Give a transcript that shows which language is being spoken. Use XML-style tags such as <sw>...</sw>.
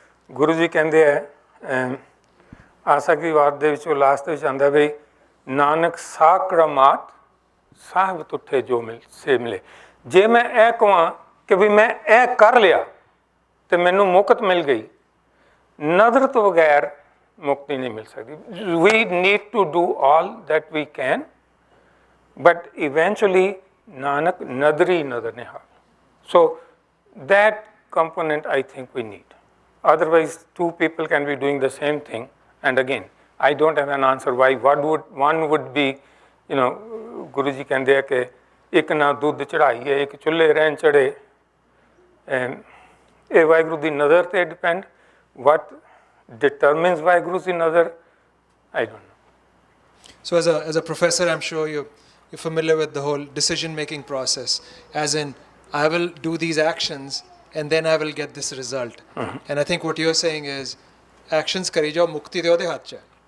<pa>ਗੁਰੂ ਜੀ ਕਹਿੰਦੇ ਹੈ ਆਸਾ ਕੀ ਵਾਰ ਦੇ ਵਿੱਚੋਂ ਲਾਸਟ ਵਿੱਚ ਆਉਂਦਾ ਵੀ ਨਾਨਕ ਸਾਕਰਮਾਤ ਸਾਹਿਬ ਤੁਠੇ ਜੋ ਸੇ ਮਿਲੇ। ਜੇ ਮੈਂ ਇਹ ਕਹਾਂ ਕਿ ਵੀ ਮੈਂ ਇਹ ਕਰ ਲਿਆ ਤੇ ਮੈਨੂੰ ਮੁਕਤ ਮਿਲ ਗਈ, ਨਦਰ ਤੋਂ ਬਗੈਰ ਮੁਕਤੀ ਨਹੀਂ ਮਿਲ ਸਕਦੀ।</pa> <en>We need to do all that we can, but eventually</en> <pa>Nanak nadri nadar nihal.</pa> <en>So that component I think we need. Otherwise, two people can be doing the same thing. And again, I don't have an answer why. One would be,</en> <pa>Guru Ji ਕਹਿੰਦੇ ਆ ਕਿ ਇੱਕ ਨਾ ਦੁੱਧ ਚੜਾਈ ਹੈ, ਇੱਕ ਚੁੱਲ੍ਹੇ ਰਹਿਣ ਚੜੇ। ਇਹ ਵਾਹਿਗੁਰੂ ਦੀ ਨਜ਼ਰ ਤੇ depend.</pa> <en>What determines</en> <pa>ਵਾਹਿਗੁਰੂ ਦੀ ਨਜ਼ਰ,</pa> <en>I don't know. So as a professor, I'm sure you're familiar with the whole decision-making process, as in, I will do these actions and then I will get this result. And I think what you're saying is, actions</en> <pa>kari jao, mukti de ode haath cha hai.</pa>